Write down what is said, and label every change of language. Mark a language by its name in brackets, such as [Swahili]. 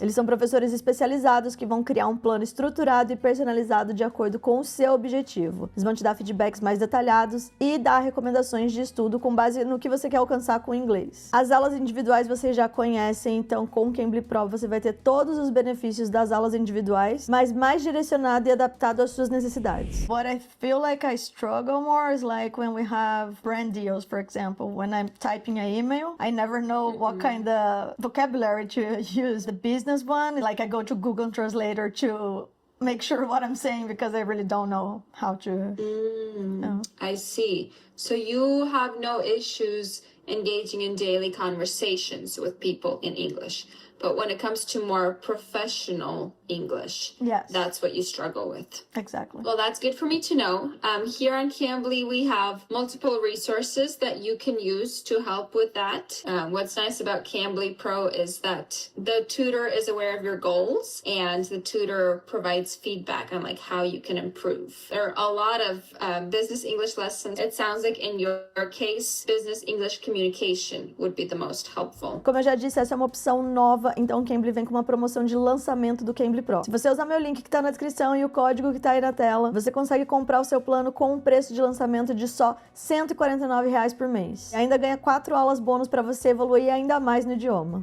[Portuguese] Eles são professores especializados que vão criar um plano estruturado e personalizado de acordo com o seu objetivo. Eles vão te dar feedbacks mais detalhados e dar recomendações de estudo com base no que você quer alcançar com o inglês. As aulas individuais vocês já conhecem, então com o Cambly Pro você vai ter todos os benefícios das aulas individuais, mas mais direcionado e adaptado às suas necessidades. [English] What I feel like I struggle more is like when we have brand deals, for example, when I'm typing an email, I never know what kind of vocabulary to use. The business one, like I go to Google Translator to make sure what I'm saying because I really don't know how to. I see. So you have no issues engaging in daily conversations with people in English. But when it comes to more professional English, yes, that's what you struggle with. Exactly. Well, that's good for me to know. Here on Cambly, we have multiple resources that you can use to help with that. What's nice about Cambly Pro is that the tutor is aware of your goals and the tutor provides feedback on like how you can improve. There are a lot of business English lessons. It sounds like in your case, business English communication would be the most helpful. [Portuguese] Como eu já disse, essa é uma opção nova então o Cambly vem com uma promoção de lançamento do Cambly Pro. Se você usar meu link que tá na descrição e o código que tá aí na tela, você consegue comprar o seu plano com um preço de lançamento de só R$ 149 por mês. E ainda ganha 4 aulas bônus para você evoluir ainda mais no idioma.